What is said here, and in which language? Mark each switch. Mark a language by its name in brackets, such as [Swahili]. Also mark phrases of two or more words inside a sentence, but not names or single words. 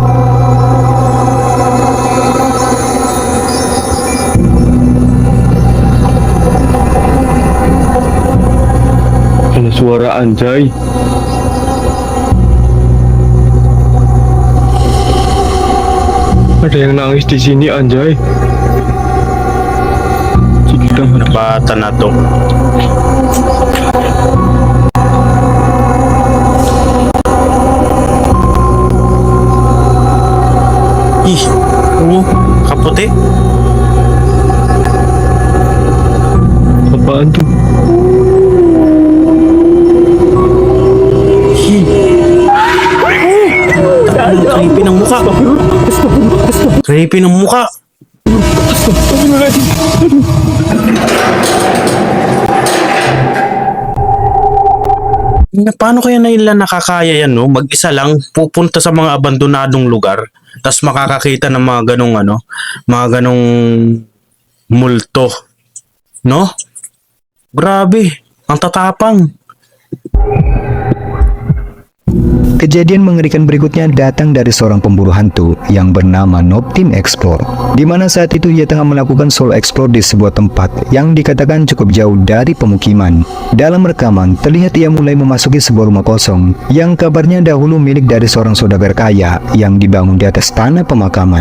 [Indonesian] Ada suara anjay. Ada yang nangis di sini anjay. [Filipino] Bata na to. Ih, kaputi. [Indonesian] Apaan tuh? [Filipino] Creepy ng muka. Creepy ng muka. Paano kaya nila nakakaya yan, no? Mag-isa lang pupunta sa mga abandonadong lugar, tapos makakakita ng mga ganong mga ganong multo, no? Grabe, ang tatapang. [Indonesian] Kejadian mengerikan berikutnya datang dari seorang pemburu hantu yang bernama Noob Team Explore, di mana saat itu ia tengah melakukan [English] solo explore [Indonesian] di sebuah tempat yang dikatakan cukup jauh dari pemukiman. Dalam rekaman, terlihat ia mulai memasuki sebuah rumah kosong yang kabarnya dahulu milik dari seorang saudagar kaya yang dibangun di atas tanah pemakaman.